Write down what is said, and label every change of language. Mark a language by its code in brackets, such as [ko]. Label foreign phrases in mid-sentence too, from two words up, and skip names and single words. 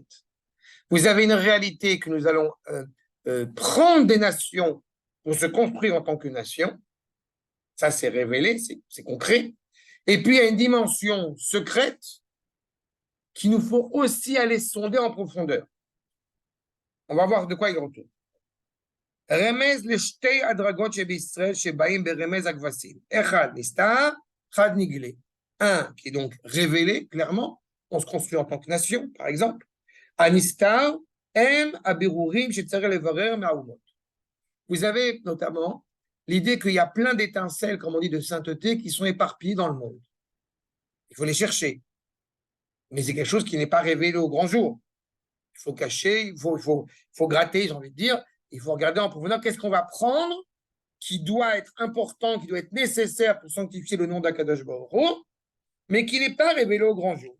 [fr] Vous avez une réalité que nous allons prendre des nations pour se construire en tant que nation. Ça, c'est révélé, c'est concret. Et puis, il y a une dimension secrète qu'il nous faut aussi aller sonder en profondeur. On va voir de quoi il retourne. [he] רמז לשתי הדרגות שבישראל שבאים ברמז הכבשים. אחד נסתר, אחד נגלה. [fr] Un qui est donc révélé clairement, on se construit en tant que nation, par exemple. [he] הנסתר הם הבירורים שצריך לברר מהאומות. [fr] Vous avez notamment l'idée qu'il y a plein d'étincelles, comme on dit, de sainteté qui sont éparpillées dans le monde. Il faut les chercher. Mais c'est quelque chose qui n'est pas révélé au grand jour. Il faut cacher, il faut gratter, j'ai envie de dire. Il faut regarder en profondeur qu'est-ce qu'on va prendre qui doit être important, qui doit être nécessaire pour sanctifier le nom d' [he] הקדוש ברוך הוא, [fr] mais qui n'est pas révélé au grand jour.